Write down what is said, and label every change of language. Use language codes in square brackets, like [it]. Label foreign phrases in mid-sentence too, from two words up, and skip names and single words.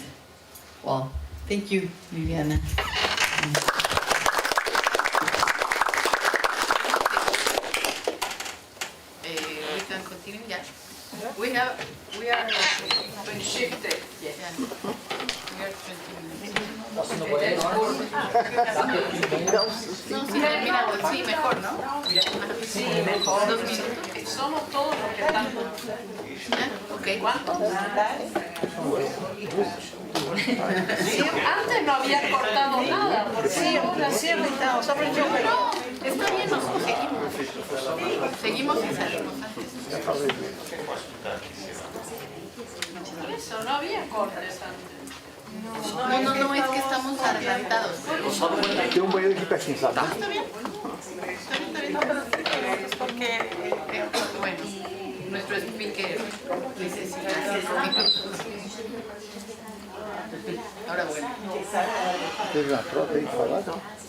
[en] Well, thank you, Viviana. We can continue, yeah. We are shifted. Yeah. We are 20 minutes. [es] No, sí, mira, sí, mejor, ¿no? Sí, mejor. 2 minutos. Somos todos los que están. Ok. ¿Cuántos? Sí, antes no había cortado nada, porque sí, ahora sí está bien, nosotros seguimos. Seguimos y salimos antes. Eso, no había cortes antes. No, es que estamos adelantados. [pt] Tem um banheiro aqui pertinho, sabe? [es] Está bien. No, pero es porque creo que, bueno, nuestro speaker necesita 6 minutos. Ahora bueno. [pt] Teve uma troca aí falar, não?